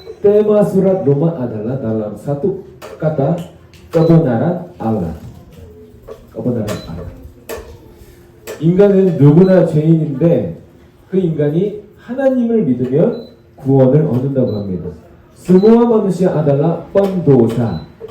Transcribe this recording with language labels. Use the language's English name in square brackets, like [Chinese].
[Indonesian] Tema surat Roma adalah dalam satu kata kebenaran Allah. kebenaran Allah. [Korean] 인간은 누구나 죄인인데 그 인간이 하나님을 믿으면 구원을 얻는다고 합니다. [Indonesian] Semua manusia adalah pendosa.